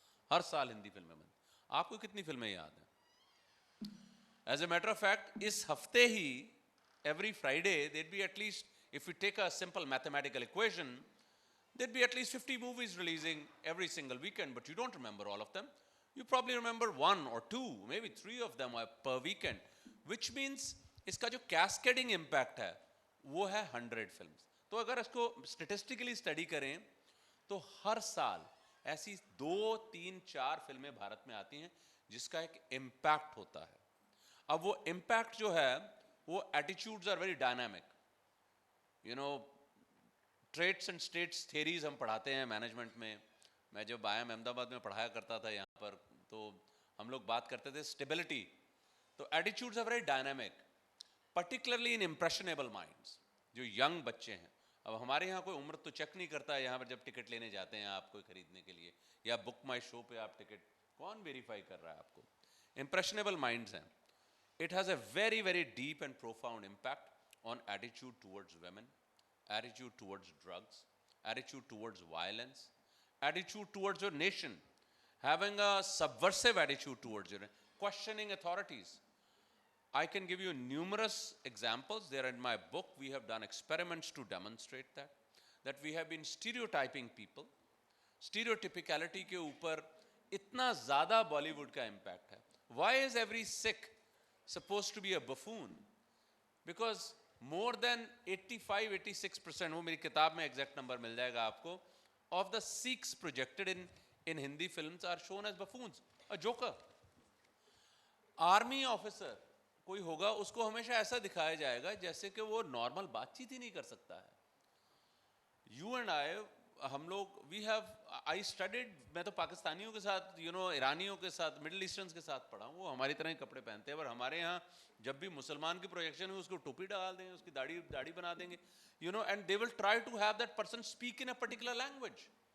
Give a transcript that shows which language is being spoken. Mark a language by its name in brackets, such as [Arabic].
[Hindi] हर साल हिंदी फिल्में बनती। आपको कितनी फिल्में याद हैं? [English] as a matter of fact, [Hindi] इस हफ्ते ही [English] Every Friday there be at least, if you take a simple mathematical equation, there'd be at least 50 movies releasing every single weekend, but you don't remember all of them. You probably remember 1 or 2, maybe 3 of them per weekend, which means [Hindi] इसका जो cascading impact है वो है [English] 100 films. [Hindi] तो अगर इसको statistically study करें तो हर साल ऐसी 2, 3, 4 फिल्में भारत में आती हैं जिसका एक impact होता है। अब वो impact जो है वो [English] attitudes are very dynamic. [Hindi] Trades and states theories हम पढ़ाते हैं मैनेजमेंट में। मैं जब IIM अहमदाबाद में पढ़ाया करता था यहाँ पर, तो हम लोग बात करते थे स्टेबिलिटी। [English] तो attitudes are very dynamic, particularly in impressionable minds, [Hindi] जो यंग बच्चे हैं। अब हमारे यहाँ कोई उम्र तो चेक नहीं करता है यहाँ पर जब टिकट लेने जाते हैं आप कोई खरीदने के लिए, या बुक माई शो पे आप टिकट, कौन वेरीफाई कर रहा है आपको? इम्प्रेशनेबल माइंड्स हैं। [English] It has a very, very deep and profound impact on attitude towards women, attitude towards drugs, attitude towards violence, attitude towards your nation, having a subversive attitude towards your, questioning authorities. I can give you numerous examples. There in my book, we have done experiments to demonstrate that we have been stereotyping people. [Hindi] Stereotypicality के ऊपर इतना ज़्यादा बॉलीवुड का impact है. [English] Why is every Sikh supposed to be a buffoon? Because more than 85-86%, [Hindi] वो मेरी किताब में exact number मिल जाएगा आपको, [English] of the Sikhs projected in Hindi films are shown as buffoons, a joker. [Hindi] Army officer कोई होगा, उसको हमेशा ऐसा दिखाया जाएगा जैसे कि वो नॉर्मल बातचीत ही नहीं कर सकता है. [English] you and I, [Hindi] हम लोग, [English] we have, I studied, [Hindi] मैं तो पाकिस्तानियों के साथ, ईरानियों के साथ, मिडिल ईस्टर्न्स के साथ पढ़ा हूँ. वो हमारी तरह ही कपड़े पहनते हैं, पर हमारे यहाँ जब भी मुसलमान की प्रोजेक्शन है उसको टोपी डाल देंगे, उसकी दाढ़ी बना देंगे, [English] And they will try to have that person speak in a particular language.